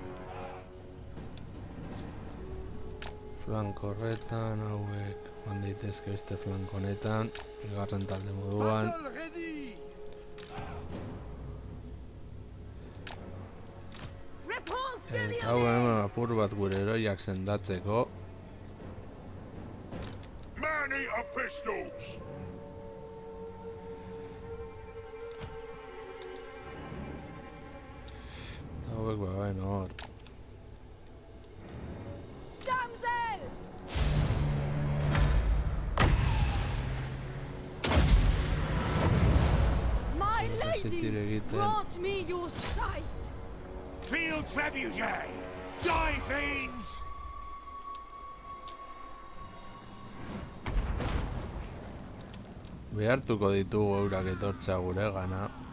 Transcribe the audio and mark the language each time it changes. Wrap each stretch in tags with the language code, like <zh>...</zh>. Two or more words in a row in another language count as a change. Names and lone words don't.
<eu>Flanko horretan, hauek joan daitezke beste flanko honetan, bigarren talde moduan. Eta hau hemen apur bat gure heroiak sendatzeko.</eu> <en>Many a pistols!</en> <eu>Hauek bauen hor.</eu> <en>Damsel! My lady, grant me your sight! Field trebuchet! Die, fiends!</en> <eu>Behartuko ditugu eurak etortzea gure gana.</eu>